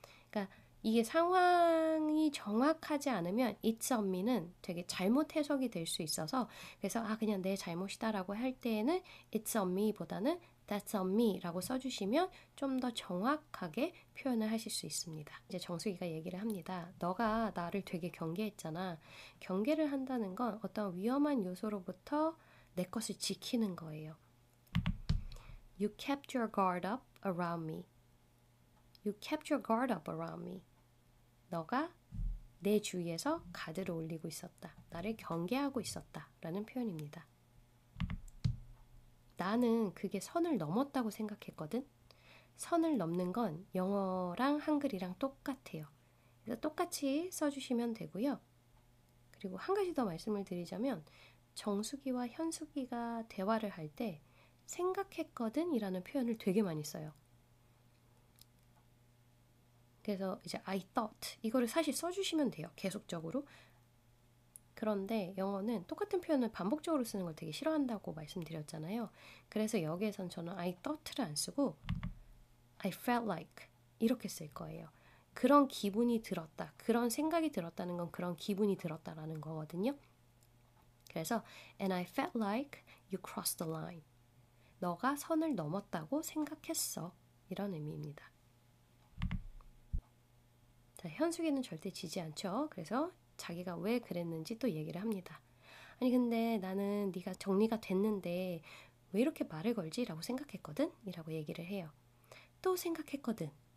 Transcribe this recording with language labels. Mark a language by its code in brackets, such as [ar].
[ko] 그러니까 이게 상황이 정확하지 않으면 [en] it's on me [ko] 는 되게 잘못 해석이 될 수 있어서 그래서 그냥 내 잘못이다 라고 할 때에는 it's on me 보다는 [en] that's on me [ko] 라고 써주시면 좀 더 정확하게 표현을 하실 수 있습니다. 이제 정수기가 얘기를 합니다. 너가 나를 되게 경계했잖아. 경계를 한다는 건 어떤 위험한 요소로부터 내 것을 지키는 거예요. [en] You kept your guard up around me. You kept your guard up around me. [ko] 너가 내 주위에서 가드를 올리고 있었다. 나를 경계하고 있었다. 라는 표현입니다. 나는 그게 선을 넘었다고 생각했거든. 선을 넘는 건 영어랑 한글이랑 똑같아요. 그래서 똑같이 써주시면 되고요. 그리고 한 가지 더 말씀을 드리자면 정수기와 현수기가 대화를 할 때 생각했거든 이라는 표현을 되게 많이 써요. 그래서 이제 [en] I thought [ko] 이거를 사실 써주시면 돼요. 계속적으로. 그런데 영어는 똑같은 표현을 반복적으로 쓰는 걸 되게 싫어한다고 말씀드렸잖아요. 그래서 여기에선 저는 I thought를 안 쓰고 [en] I felt like [ko] 이렇게 쓸 거예요. 그런 기분이 들었다. 그런 생각이 들었다는 건 그런 기분이 들었다라는 거거든요. 그래서 [en] and I felt like you crossed the line. [ko] 너가 선을 넘었다고 생각했어. 이런 의미입니다. 자, 현숙이는 절대 지지 않죠. 그래서 자기가 왜 그랬는지 또 얘기를 합니다. 아니 근데 나는 네가 정리가 됐는데 왜 이렇게 말을 걸지? 라고 생각했거든? 이라고 얘기를 해요. 또 생각했거든.